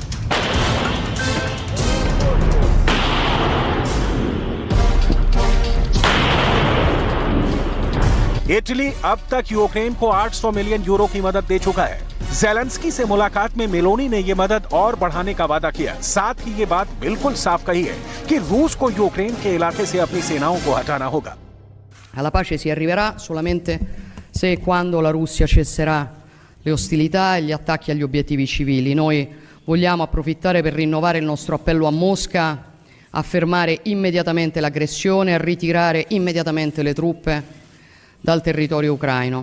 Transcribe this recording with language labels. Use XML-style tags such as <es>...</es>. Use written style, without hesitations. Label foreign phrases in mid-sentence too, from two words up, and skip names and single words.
<hi>इटली अब तक यूक्रेन को 800 मिलियन यूरो की मदद दे चुका है। ज़ेलेंस्की से मुलाकात में मेलोनी ने ये मदद और बढ़ाने का वादा किया। साथ ही ये बात बिल्कुल साफ कही है कि रूस को यूक्रेन के इलाके से अपनी सेनाओं को हटाना होगा।</hi> <it>Alla pace si arriverà solamente se e quando la Russia cesserà le ostilità e gli attacchi agli obiettivi civili. Noi vogliamo approfittare per rinnovare il nostro appello a Mosca a fermare immediatamente l'aggressione, a ritirare immediatamente le truppe dal territorio ucraino.</it>